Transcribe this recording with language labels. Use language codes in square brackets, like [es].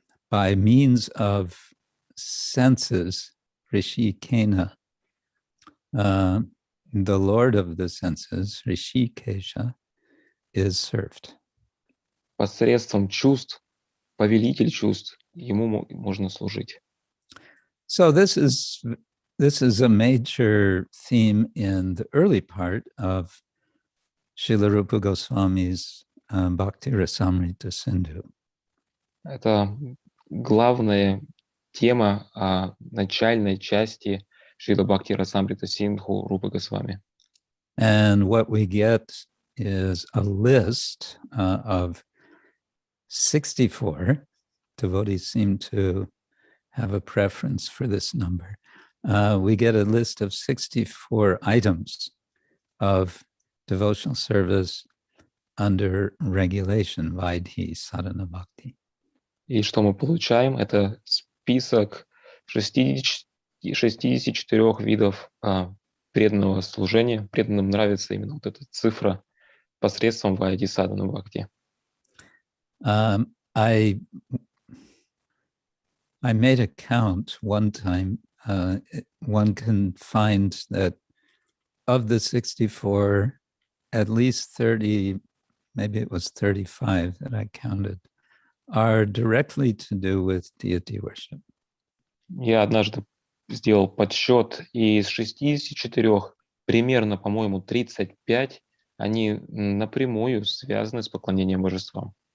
[en] By means of senses, Rishikena, the Lord of the senses, Rishikesha, is served. [ru] Посредством чувств, повелитель чувств, ему можно служить. [en] So this is a major theme in the early part of Srila Rupa Goswami's Bhakti Rasamrita Sindhu. [ru] Это главная тема начальной части Шрила Бхакти Расамрита Синдху Рупы Госвами. [en] And what we get is a list of 64. Devotees seem to have a preference for this number. We get a list of 64 items of devotional service under regulation, Vaidhi Sadhana Bhakti. [ru] И что мы получаем? Это список 64 видов преданного служения. Преданным нравится именно вот эта цифра посредством Вайди Садхана Бхакти. [en] I made a count one time. One can find that of the 64, at least 30, maybe it was 35 that I counted, are directly to do with deity worship. [ru] Я однажды сделал подсчет, и из 64 примерно, по-моему, 35, они напрямую связаны с поклонением божествам.